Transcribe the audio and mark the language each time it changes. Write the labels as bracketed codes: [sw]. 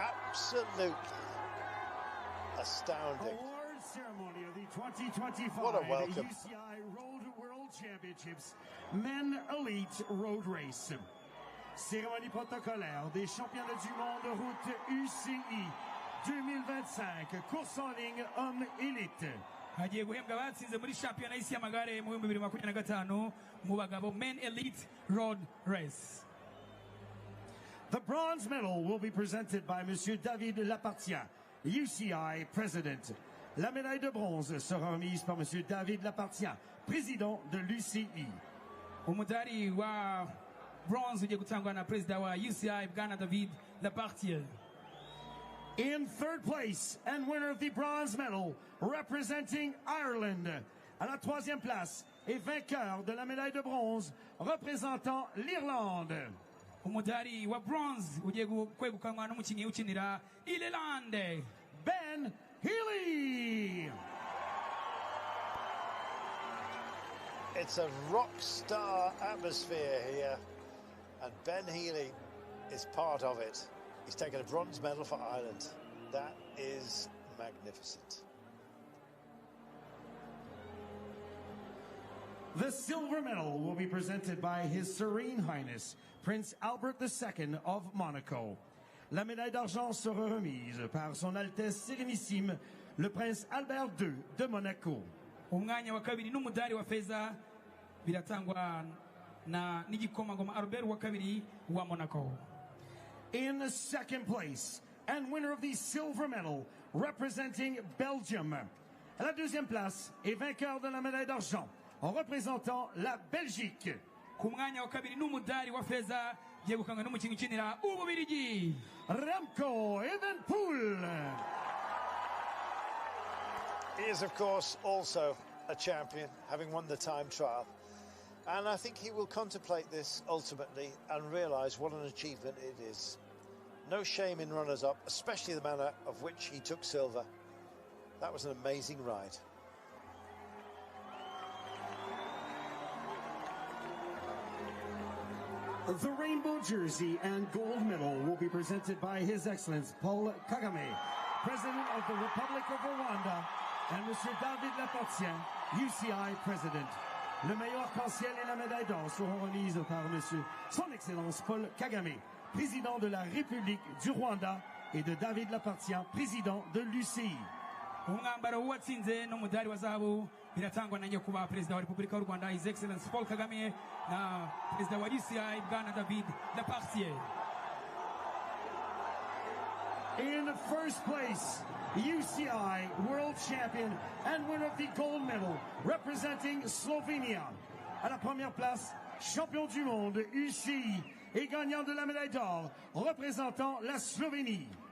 [en] Absolutely astounding. Award ceremony of the 2025 What a welcome. UCI Road World Championships Men Elite Road Race. [fr] Cérémonie protocolaire des championnats du monde de route UCI 2025, course en ligne homme élite. [rw] hagiye guhembwa abatsinze muri shampiyona y'isi y'amagare mu 2025 mu bagabo Men Elite Road Race. [en] The bronze medal will be presented by Monsieur David Lapartien, UCI President. [fr] La médaille de bronze sera remise par Monsieur David Lapartien, président de l'UCI. [rw] Umudari wa bronze ugiye gutangwa na Perezida wa UCI Bwana David Lapartien. [en] In third place and winner of the bronze medal, representing Ireland. [fr] À la troisième place et vainqueur de la médaille de bronze, représentant l'Irlande. [rw] Umudari wa bronze ugiye kwegukanwa n'umukinnyi ukinira Ireland, [en] Ben Healy. It's a rock star atmosphere here, and Ben Healy is part of it. He's taken a bronze medal for Ireland. That is magnificent. The silver medal will be presented by His Serene Highness, Prince Albert II of Monaco. [fr] La médaille d'argent sera remise par Son Altesse Sérénissime, le Prince Albert II de Monaco. [rw] Umwanya wa kabiri n'umudari wa feza biratangwa na n'igikomangoma Albert wa kabiri wa Monaco. [en] In second place and winner of the silver medal, representing Belgium. [fr] À la deuxième place et vainqueur de la médaille d'argent, en représentant la Belgique. [rw] Ku mwanya wa kabiri n'umudari wa feza yegukanywe n'umukinnyi ukinira Umubiligi [en] Remco Evenepoel. He is, of course, also a champion, having won the time trial. And I think he will contemplate this ultimately and realise what an achievement it is. No shame in runners-up, especially the manner of which he took silver. That was an amazing ride. The rainbow jersey and gold medal will be presented by His Excellency Paul Kagame, President of the Republic of Rwanda, and Monsieur David Lapartien, UCI President. [fr] Le meilleur arc-en-ciel et la médaille d'or seront remises par Monsieur Son Excellence Paul Kagame, Président de la République du Rwanda, et de David Lapartien, Président de l'UCI. [rw] umwambaro w'uwatsinze n'umudari wa zahabu biratangwa na nyakubahwa Perezida wa Repubulika y'u Rwanda His Excellency Paul Kagame na Perezida wa UCI Bwana David Lapartien. [en] In first place, UCI World Champion and winner of the gold medal, representing Slovenia. [fr] À la première place, champion du monde UCI et gagnant de la médaille d'or, représentant la Slovénie.